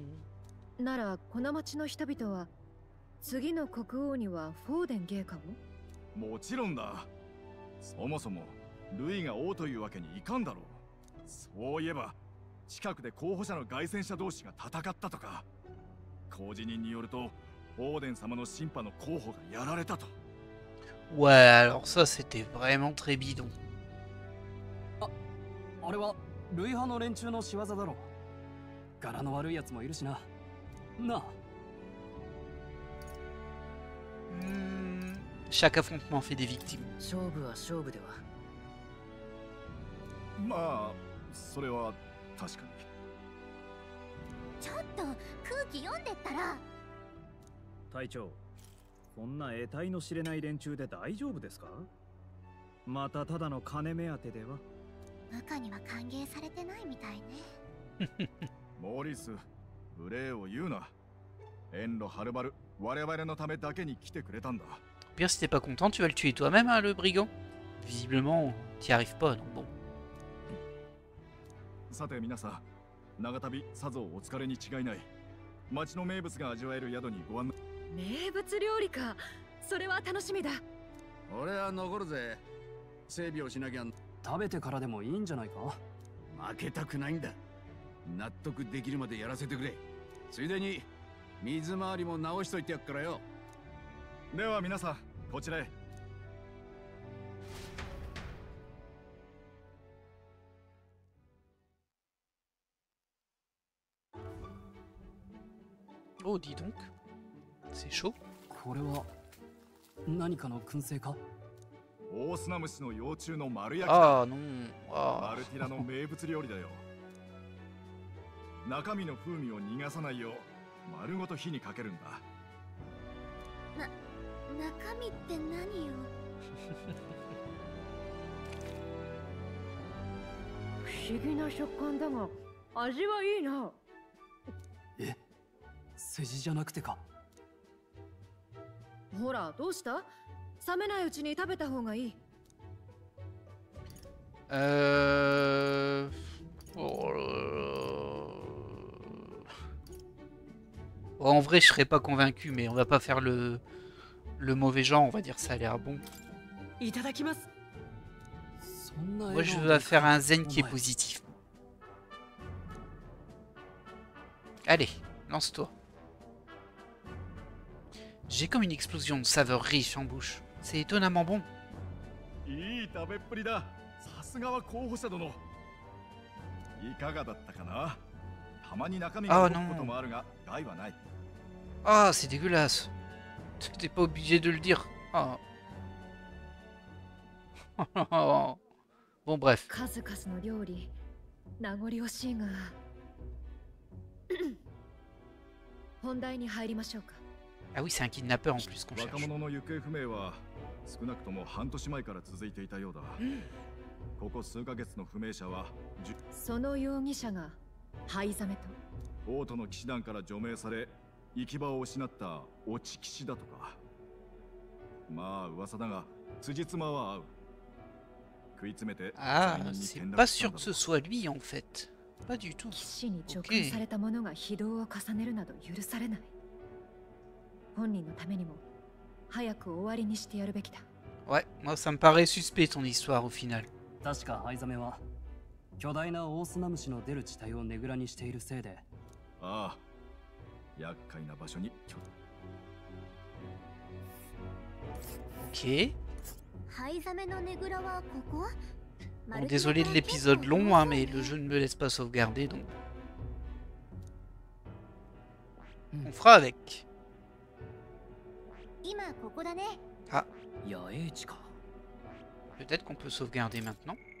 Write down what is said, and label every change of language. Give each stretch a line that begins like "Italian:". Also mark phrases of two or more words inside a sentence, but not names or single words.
Japanese: ならこの町の人々は次の国王にはフォーデン陛下を？もちろんだ。そもそもルイが王というわけにいかんだろう。そういえば近くで候補者の凱旋者同士が戦ったとか。公示人によるとオーデン様の審判の候補がやられたと。
French: Ouais, alors ça c'était vraiment très bidon.
Japanese: あれはルイ派の連中の仕業だろう。柄の悪いやつもいるしな。なあ。
French: Chaque affrontement fait des victimes.
Japanese: 勝負は勝負では。まあそれは確かに。ちょっと空気読んでったら。隊長、こんな得体の知れない連中で大丈夫ですか？またただの金目当てでは？部下には歓迎されてないみたいね。モーリス、無礼を言うな。遠路はるばる我々のためだけに来てくれたんだ。
French: Pire, si t'es pas content, tu vas le tuer toi-même, hein, le brigand. Visiblement, t'y arrives pas, donc bon.
Japanese: さて皆さん、長旅さぞお疲れに違いない。町の名物が味わえる宿にご案内。名物料理か。それは楽しみだ。俺は残るぜ。整備をしなきゃ。食べてからでもいいんじゃないか。負けたくないんだ。納得できるまでやらせてくれ。ついでに水回りも直しといてやっからよ。では皆さん、こちらへ。
French: Oh, dis donc. C'est chaud.
Japanese: これは何かの燻製か？オオスナムシの幼虫の丸焼きだ。
French: Ah non. Ah.
Japanese: マルティラの名物料理だよ。中身の風味を逃がさないよう丸ごと火にかけるんだ。中身って何よ。不思議な食感だが味はいいな。え、世辞じゃなくてか。ほら、どうした？冷めないうちに食べた方がいい。
French: En vrai, je serais pas convaincu, mais on va pas faire le mauvais genre, on va dire ça a l'air bon. Moi, je vais faire un zen qui est positif. Allez, lance-toi. J'ai comme une explosion de saveurs riches en bouche. C'est étonnamment bon.
Japanese: いい食べっぷりだ。さすがは候補者殿。いかがだったかな。たまに中身が動くこともあるが、害はない。
French: Ah, c'est dégueulasse. T'es pas obligé de le dire. Ah. Bon, bref.
Japanese: 数々の料理、名残惜しいが。本題に入りましょうか。
French: Ah oui, c'est un kidnappeur en plus qu'on cherche.
Japanese: 若者の行方不明は少なくとも半年前から続いていたようだ。ここ数ヶ月の不明者はその容疑者が灰ザメと王都の騎士団から除名され行き場を失った落ち騎士だとか。まあ噂だが辻褄は合う。食い詰めて
French: Ah, c'est pas sûr que ce soit lui en fait. Pas du tout.
Japanese: 騎士に直結された者が非道を重ねるなど許されない。本人のためにも早く終わりにしてやるべきだ。
French: Ouais, moi ça me paraît suspect ton histoire au final.
Japanese: 確か灰ザメは巨大なオオスナムシの出る地帯をねぐらにしているせいで。ああ、厄介な場所に。
French: Ok.
Japanese: 灰ザメのねぐらはここ?
French: Bon, désolé de l'épisode long, hein, mais le jeu ne me laisse pas sauvegarder, donc on fera avec. Ah. Peut-être qu'on peut sauvegarder maintenant.